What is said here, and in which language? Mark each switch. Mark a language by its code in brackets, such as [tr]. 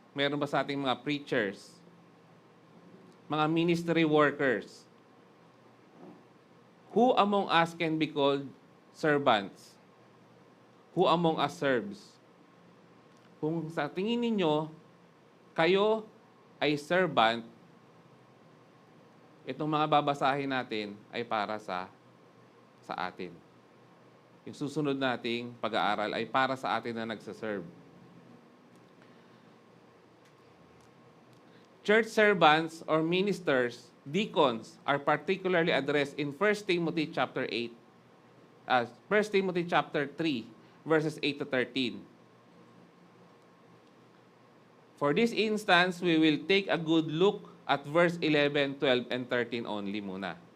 [tl] Meron ba sa ating mga preachers? Mga ministry workers? [en] Who among us can be called servants? Who among us serves? [tl] Kung sa tingin ninyo, kayo ay servant, itong mga babasahin natin ay para sa atin. Yung susunod nating pag-aaral ay para sa atin na nagsaserve. [en] Church servants or ministers, deacons, are particularly addressed in 1 Timothy chapter 8, 1 Timothy chapter 3, verses 8 to 13. For this instance, we will take a good look at verse 11, 12, and 13 only muna.